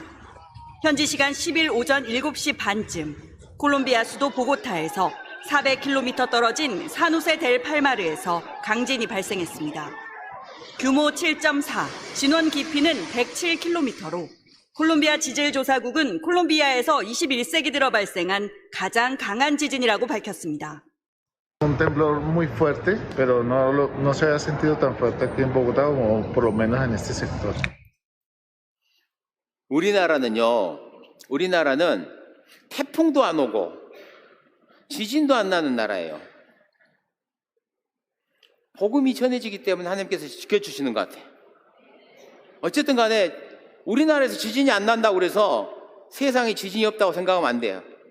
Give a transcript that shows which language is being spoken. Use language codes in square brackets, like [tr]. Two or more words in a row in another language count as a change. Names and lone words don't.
[ko] 현지 시간 10일 오전 7시 반쯤 콜롬비아 수도 보고타에서 400km 떨어진 사누세 델 팔마르에서 강진이 발생했습니다. 규모 7.4, 진원 깊이는 107km로 콜롬비아 지질조사국은 콜롬비아에서 21세기 들어 발생한 가장 강한 지진이라고 밝혔습니다. [es] Un temblor muy fuerte, pero no se había sentido tan fuerte aquí en Bogotá como por lo menos en este sector. [ko] 우리나라는 태풍도 안 오고 지진도 안 나는 나라예요. 복음이 전해지기 때문에 하나님께서 지켜주시는 것 같아요. 어쨌든 간에 우리나라에서 지진이 안 난다고 그래서 세상에 지진이 없다고 생각하면 안 돼요.